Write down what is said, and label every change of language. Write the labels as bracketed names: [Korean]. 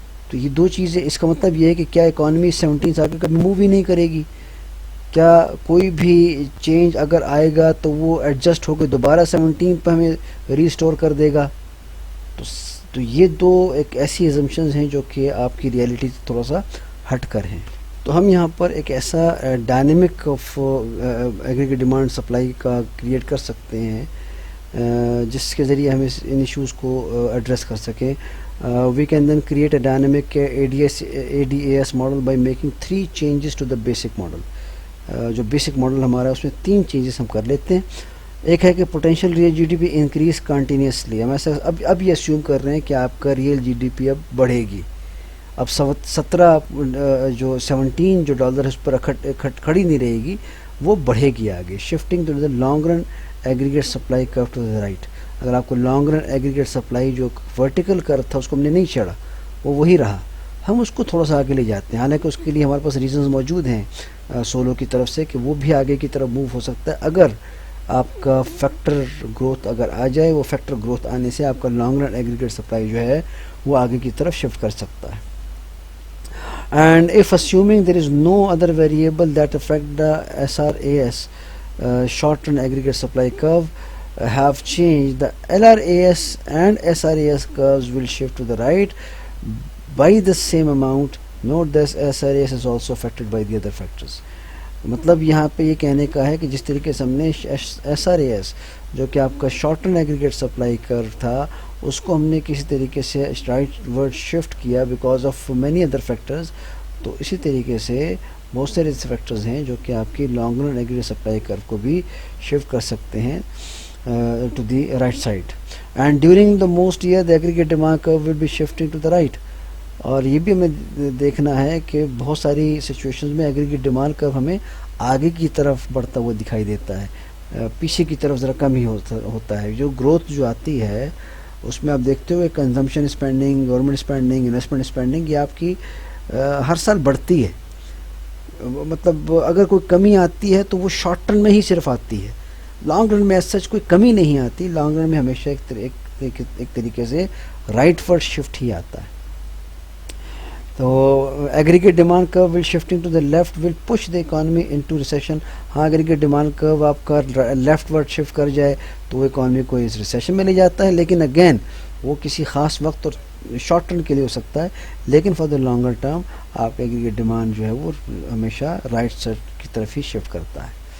[Urdu] تو یہ دو چیزیں، اس کا مطلب یہ ہے کہ کیا اکانومی 17 سے آگے کبھی موو ہی نہیں کرے گی؟ کیا کوئی بھی چینج اگر آئے گا تو وہ ایڈجسٹ ہو کے دوبارہ 17 پہ ہمیں ری اسٹور کر دے گا؟ تو یہ دو ایک ایسی ایزمپشنز ہیں جو کہ آپ کی ریئلٹی سے تھوڑا سا ہٹ کر ہیں. تو ہم یہاں پر ایک ایسا dynamic of aggregate demand supply کا کریٹ کر سکتے ہیں جس کے ذریعے ہم ان ایشوز کو ایڈریس کر سکیں. [English] We can then create a dynamic ADAS model by making 3 changes to the basic model. [Urdu] جو بیسک ماڈل ہمارا ہے اس میں 3 چینجز ہم کر لیتے ہیں. ایک ہے کہ [English] Potential real G D P increase continuously. [Urdu] ہم ایسا اب یہ اسیوم کر رہے ہیں کہ آپ کا ریئل جی ڈی پی اب بڑھے گی. اب 17 جو $17 اس پر کھڑی نہیں رہے گی، وہ بڑھے گی آگے. [English] Shifting to the long run aggregate supply curve to the right. [Urdu] اگر آپ کو لانگ رن ایگریگیٹ سپلائی جو ورٹیکل کرو تھا اس کو ہم نے نہیں چھڑا، وہ وہی رہا. ہم اس کو تھوڑا سا آگے لے جاتے ہیں، حالانکہ اس کے لیے ہمارے پاس ریزنز موجود ہیں سولو کی طرف سے کہ وہ بھی آگے کی طرف موو ہو سکتا ہے. اگر آپ کا فیکٹر گروتھ اگر آ جائے، وہ فیکٹر گروتھ آنے سے آپ کا لانگ رن ایگریگیٹ سپلائی جو ہے وہ آگے کی طرف شفٹ کر سکتا ہے. [English] And if assuming there is no other variable that affect the SRAS short-run aggregate supply curve have changed, the LRAS and SRAS curves will shift to the right by the same amount. Note that SRAS is also affected by the other factors. [Urdu] مطلب یہاں پہ یہ کہنے کا ہے کہ جس طریقے سے ہم نے SRAS جو کہ آپ کا شارٹ رن ایگریگیٹ سپلائی کرو تھا اس کو ہم نے کسی طریقے سے رائٹ ورڈ شفٹ کیا because of many other factors, تو اسی طریقے سے بہت سارے ایسے فیکٹرز ہیں جو کہ آپ کی لانگ رن ایگریگیٹ سپلائی کرو کو بھی شفٹ کر سکتے ہیں to the right side. [English] And during the most year the aggregate demand curve will be shifting to the right. [Urdu] اور یہ بھی ہمیں دیکھنا ہے کہ بہت ساری سچویشنز میں ایگریگیٹ ڈیمانڈ کرو ہمیں آگے کی طرف بڑھتا ہوا دکھائی دیتا ہے، پیچھے کی طرف ذرا کم ہی ہوتا ہے. جو گروتھ جو آتی ہے اس میں آپ دیکھتے ہوئے consumption spending, government spending, investment spending, یہ آپ کی ہر سال بڑھتی ہے. مطلب اگر کوئی کمی آتی ہے تو وہ شارٹ ٹرم میں ہی صرف آتی ہے، لانگ رن میں ایز سچ کوئی کمی نہیں آتی. لانگ رن میں ہمیشہ ایک طریقے سے رائٹ ورڈ شفٹ ہی آتا ہے. [English] تو aggregate demand curve will shifting to the left will push the economy into recession. [Urdu] ہاں ایگریگیٹ ڈیمانڈ کرو آپ کا لیفٹ ورڈ شفٹ کر جائے تو وہ اکانومی کو اس ریسیشن میں لے جاتا ہے، لیکن اگین وہ کسی خاص وقت اور شارٹ ٹرم کے لیے ہو سکتا ہے، لیکن فار دا لانگر ٹرم آپ ایگریگیٹ ڈیمانڈ جو ہے وہ ہمیشہ رائٹ سائڈ کی طرف ہی شفٹ کرتا ہے.